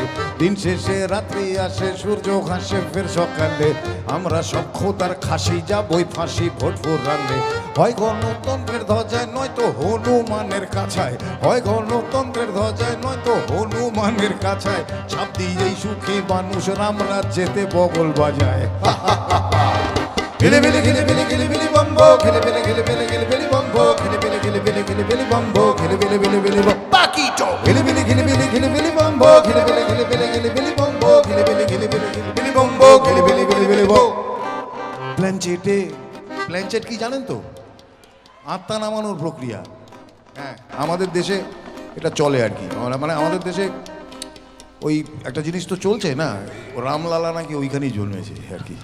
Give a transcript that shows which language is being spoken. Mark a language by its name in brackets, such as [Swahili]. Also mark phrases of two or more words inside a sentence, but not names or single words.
[Bangla] দিন শেষে রাত্রি আসে, সূর্য হাসে ফের সকালে, আমরা সব খোদার খাসি যাবই ফাঁসি ভোট ফোরালে। হয় গণতন্ত্রের ধ্বজায় নয়তো হনুমানের কাছায়, হয় গণতন্ত্রের ধ্বজায় নয়তো হনুমানের কাছায়, ছাপ দিয়েই সুখী মানুষ রাম রাজ্যেতে বগল বাজায়। Gili gili gili gili gili bambo, gili gili gili gili gili gili bambo, gili gili gili gili gili gili bambo, gili gili gili gili Paquito. Gili gili gili gili gili gili bambo, gili gili gili gili gili gili bambo, gili gili gili gili gili gili bambo, gili gili gili gili bo. প্ল্যানচেটে, প্ল্যানচেট কি জানেন তো? আত্মা নামানোর প্রক্রিয়া। হ্যাঁ, আমাদের দেশে এটা চলে আর কি, মানে আমাদের দেশে ওই একটা জিনিস তো চলছে না, রামলালা নাকি ওইখানেই জন্মেছে আর কি।